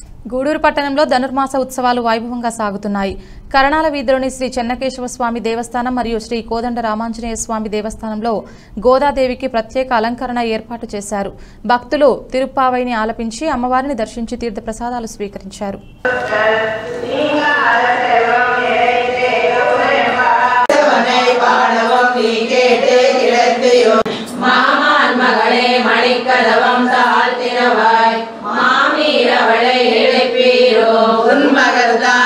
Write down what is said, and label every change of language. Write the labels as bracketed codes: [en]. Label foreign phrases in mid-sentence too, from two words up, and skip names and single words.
[te] గూడూరు పట్టణంలో ధనుర్మాస ఉత్సవాలు వైభవంగా సాగుతున్నాయి. కరణాల వీధిలోని శ్రీ చెన్నకేశవ స్వామి దేవస్థానం మరియు శ్రీ కోదండ రామాంజనేయ స్వామి దేవస్థానంలో గోదాదేవికి ప్రత్యేక అలంకరణ ఏర్పాటు చేశారు. భక్తులు తిరుప్పావైని ఆలపించి అమ్మవారిని దర్శించి తీర్థ ప్రసాదాలు స్వీకరించారు. [ta] மாமான் மகளே மணிக்கதவம் தாழ்த்தினவாய் மாமீரவளை எழுப்பீரோ உன் மகள்தான்